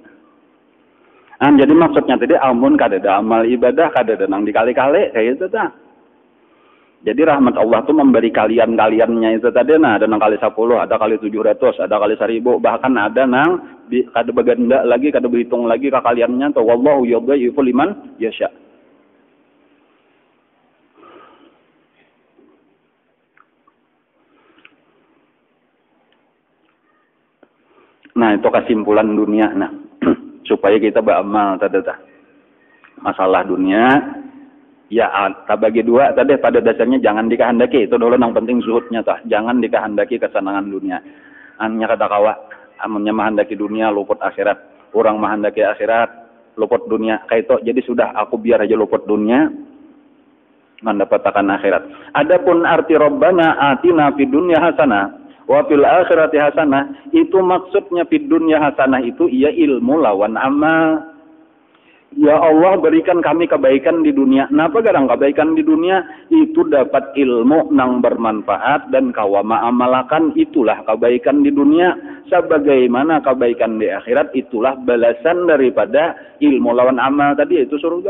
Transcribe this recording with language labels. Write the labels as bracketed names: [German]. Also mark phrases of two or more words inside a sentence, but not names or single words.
[Banjar] Jadi maksudnya tadi amun kada ada amal ibadah kada ada nang dikali-kali kayak itu tah. Jadi rahmat Allah tuh memberi kaliannya itu tadi, nah ada nang kali 10, ada kali 700, ada kali 1.000, bahkan ada nang kada beganda lagi, kada berhitung lagi kaliannya tuh. [Arabic] والله يضاعف لمن يشاء. [Banjar] Nah itu kesimpulan dunia. Nah supaya kita beramal tadi masalah dunia. Ya, bagi dua tadi pada dasarnya jangan dikehendaki, itu dulu yang penting zuhudnya tah. Jangan dikehendaki kesenangan dunia. Hanya kata kawa, amunnya menghendaki dunia luput akhirat. Orang menghendaki akhirat luput dunia. Kayak itu. Jadi sudah aku biar aja luput dunia mendapatkan akhirat. Adapun arti [Arabic] ربنا آتنا في الدنيا حسنة وفي الآخرة حسنة, [Banjar] itu maksudnya [Arabic] في الدنيا حسنة [Banjar] itu ia ilmu lawan amal. Ya Allah berikan kami kebaikan di dunia. Napa garang kebaikan di dunia? Itu dapat ilmu nang bermanfaat dan kawama amalakan, itulah kebaikan di dunia. Sebagaimana kebaikan di akhirat, itulah balasan daripada ilmu lawan amal tadi, yaitu surga.